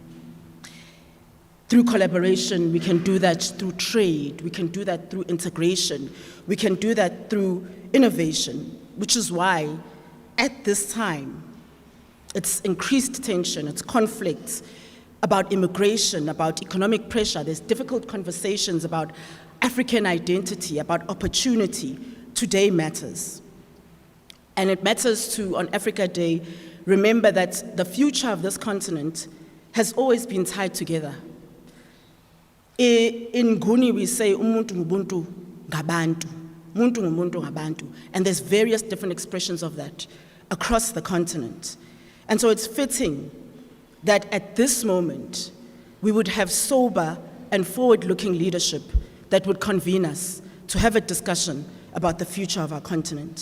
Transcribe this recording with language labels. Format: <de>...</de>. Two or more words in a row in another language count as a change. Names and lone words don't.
<en>Through collaboration, we can do that through trade, we can do that through integration, we can do that through innovation, which is why at this time, it's increased tension, it's conflicts about immigration, about economic pressure, there's difficult conversations about African identity, about opportunity. Today matters. And it matters to, on Africa Day, remember that the future of this continent has always been tied together. In Nguni we say,</en> <zu>umuntu ngubuntu ngabantu, umuntu ngumuntu ngabantu,</zu> <en>and there's various different expressions of that across the continent. And so it's fitting that at this moment, we would have sober and forward-looking leadership that would convene us to have a discussion about the future of our continent.</en>